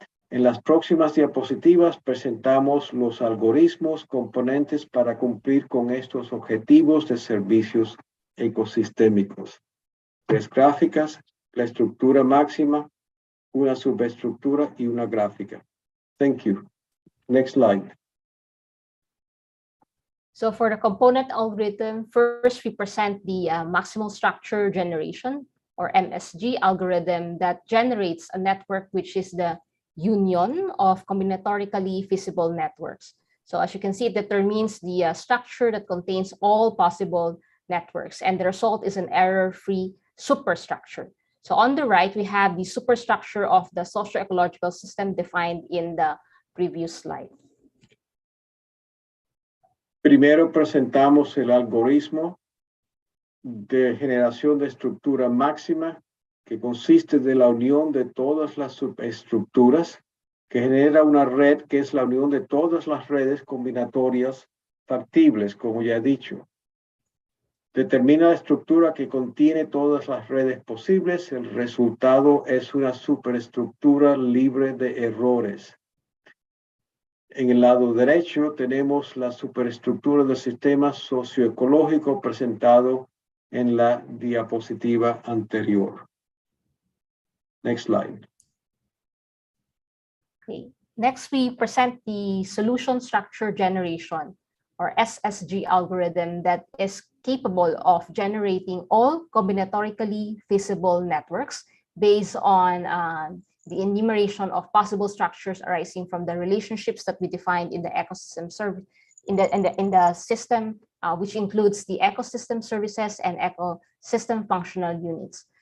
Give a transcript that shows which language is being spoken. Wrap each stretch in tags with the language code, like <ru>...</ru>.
<es>En las próximas diapositivas presentamos los algoritmos componentes para cumplir con estos objetivos de servicios ecosistémicos. 3 gráficas, la estructura máxima, una subestructura y una gráfica.</es> <en>Thank you. Next slide. So for the component algorithm, first we present the maximal structure generation, or MSG algorithm, that generates a network which is the union of combinatorically feasible networks. So as you can see, it determines the structure that contains all possible networks, and the result is an error-free superstructure. So on the right, we have the superstructure of the socio-ecological system defined in the previous slide.</en> <es>Primero presentamos el algoritmo de generación de estructura máxima, que consiste de la unión de todas las subestructuras, que genera una red que es la unión de todas las redes combinatorias factibles, como ya he dicho. Determina la estructura que contiene todas las redes posibles. El resultado es una superestructura libre de errores. En el lado derecho tenemos la superestructura del sistema socioecológico presentado en la diapositiva anterior.</es> <en>Next slide. Okay. Next, we present the solution structure generation, or SSG algorithm, that is capable of generating all combinatorically feasible networks based on the enumeration of possible structures arising from the relationships that we defined in the ecosystem service in the system, which includes the ecosystem services and ecosystem functional units.</en>